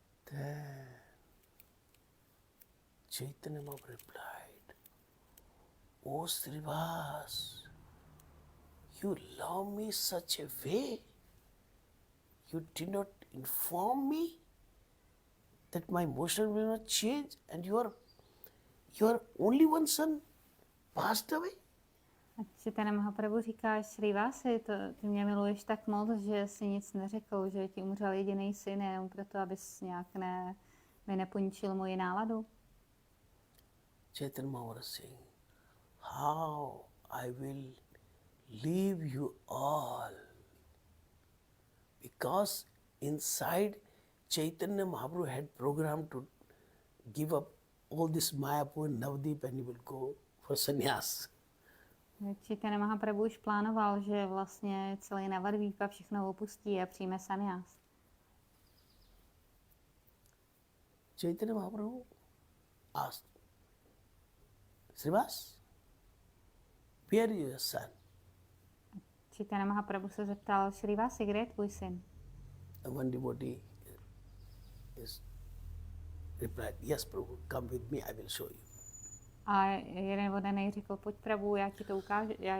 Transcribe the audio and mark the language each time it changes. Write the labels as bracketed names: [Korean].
[English] Then Chaitanya Mahaprabhu replied, O Srivas, you love me such a way, you did not inform me that my motion will not change, and your only one son passed away? [Czech] A Chaitanya Mahaprabhu říká, Šrívasi, ty mě miluješ tak moc, že si nic neřekl, že ti umřel jediný syn, jenom proto, abys nějak mi neponičil moji náladu. [English] Chaitanya Mahaprabhu was saying, how I will leave you all. Because inside Chaitanya Mahaprabhu had programmed to give up all this Mayapur and Navdeep and he will go for sannyas. [Czech] Chaitanya Mahaprabhu už plánoval, že vlastně celý Navadvípa všechno opustí a přijme sannyas. [English] Chaitanya Mahaprabhu asked, Srivas, where is your son? [Czech] Chaitanya Mahaprabhu se zeptal, Šrívasi, kde je tvůj syn? [English] And one devotee is replied, yes, Prabhu, come with me, I will show you. [Czech] A jeden vodanej řekl, pojď Prabhu, já ti ho ukážu.